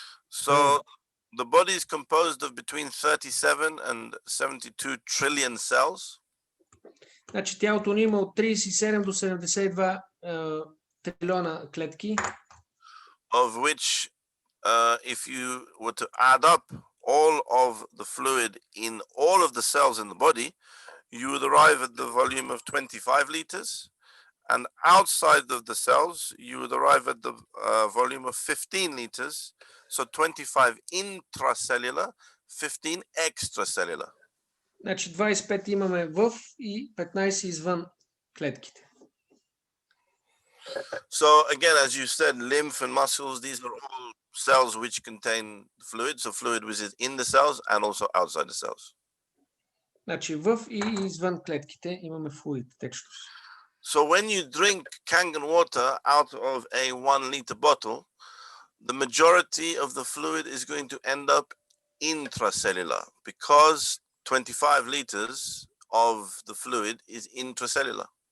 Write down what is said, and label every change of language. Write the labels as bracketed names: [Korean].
[English] So the body is composed of between 37 and 72 trillion cells. [Bulgarian] Значи, тялото ни има от 37 до 72 трилиона клетки. [English] Of which, if you were to add up all of the fluid in all of the cells in the body, you would arrive at the volume of 25 liters, and outside of the cells, you would arrive at the volume of 15 liters. So 25 intracellular, 15 extracellular. [Bulgarian] Значи 25 имаме в и 15 извън клетките. [English] So again, as you said, lymph and muscles, these are all cells which contain fluid. So fluid which is in the cells and also outside the cells. [Bulgarian] Значи в и извън клетките имаме флуид, течност. [English] So when you drink Kangen water out of a 1 liter bottle, the majority of the fluid is going to end up intracellular because 25 liters of the fluid is intracellular.